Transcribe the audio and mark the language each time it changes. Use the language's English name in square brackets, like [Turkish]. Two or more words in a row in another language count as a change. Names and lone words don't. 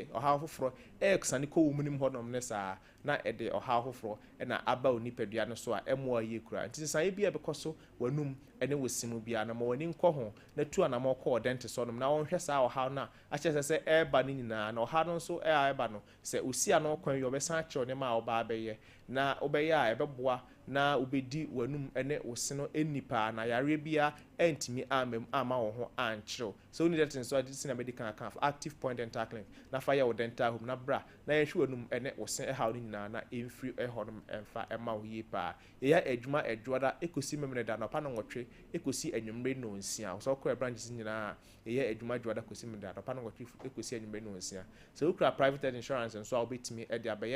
[Akan] ɔhaw foforɔ ɛɛsane kɔ wo munim hɔnom ne saa na ɛde ɔhaw foforɔ ɛna aba wo nipadua no so a ɛmmoa yie kura nti sesaeɛ bi a ɛbɛkɔ so w'anum ɛne wo simu bia na ma w'ani nkɔ ho na tu anama ɔkɔ dentist hɔnom na wɔnhwɛ saa ɔhaw no a akyerɛ sɛ ɛɛba no nyinaa na ɔhaw no nso ɛɛba no sɛ osia no kwan yi ɔbɛsan akyerɛw nneɛma a ɔbaa bɛyɛ na wobɛyɛ a ɛbɛboa na wobɛdi w'anum ɛne wo se no ɛnni paa na yareɛ bia ɛntumi ama wo ho ankyerɛw so woni dɛte nso ade sina [English] medical account active point dental clinic [Akan] na fa yɛ wo [English] dental home [Akan] na bra na yɛhwɛ w'anum ɛne wo se ɛhaw no nyinaa na ɛmfiri ɛhɔnom ɛmfa ɛma wo yie paa ɛyɛ adwuma adwoada ɛkɔsi memene da nɔpa no nwɔtwe ɛkɔsi anwummere no nsia so wokɔ branches nyinaa ɛyɛ adwuma adwoada kɔsi memene da nɔpa no nwɔtwe ɛkɔsi anwummere no nsia so wokura [English] private health insurance [Akan] nso a wobɛtumi ɛde abɛyɛ